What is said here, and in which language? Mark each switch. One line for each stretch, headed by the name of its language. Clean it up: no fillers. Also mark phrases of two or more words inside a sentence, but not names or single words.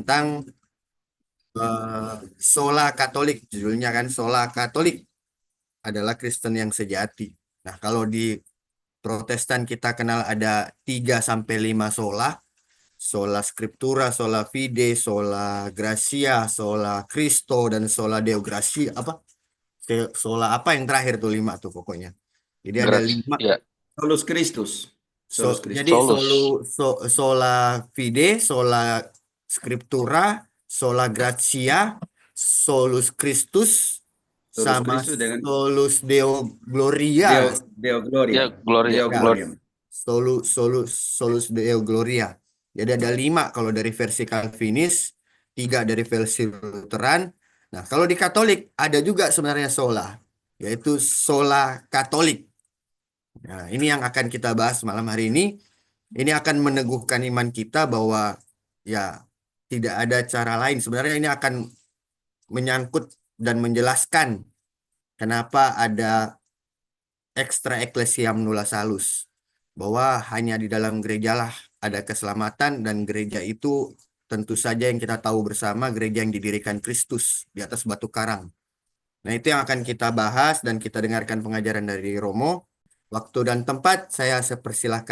Indonesian: tentang sola Katolik, judulnya kan sola Katolik adalah Kristen yang sejati. Nah, kalau di Protestan kita kenal ada 3 sampai 5 sola,
Latin: sola Scriptura, sola Fide, sola Gracia, sola Christo
Indonesian: dan
Latin: sola Deo Gratia
Indonesian: apa? Sola apa yang terakhir tuh 5 tuh pokoknya. Jadi ada Gratis. 5. Ya,
Latin: Solus Christus. Solus
Indonesian: Jadi
Latin: Christus. solus. sola fide, sola scriptura, sola gratia, solus Christus, Solus
Indonesian: sama Christus dengan
Latin: solus Deo Gloria. Deo Gloria.
Indonesian: Ya, Gloria,
Latin: Deo
Indonesian: Ya,
Latin: Gloria. solus Deo Gloria.
Indonesian: Jadi ada 5 kalau dari versi Calvinis, 3 dari versi Lutheran. Nah, kalau di Katolik ada juga sebenarnya sola, yaitu sola Katolik. Nah, ini yang akan kita bahas malam hari ini. Ini akan meneguhkan iman kita bahwa ya tidak ada cara lain. Sebenarnya ini akan menyangkut dan menjelaskan kenapa ada
Latin: extra ecclesiam nulla salus.
Indonesian: Bahwa hanya di dalam gerejalah ada keselamatan dan gereja itu tentu saja yang kita tahu bersama gereja yang didirikan Kristus di atas batu karang. Nah, itu yang akan kita bahas dan kita dengarkan pengajaran dari Romo. Waktu dan tempat saya persilahkan.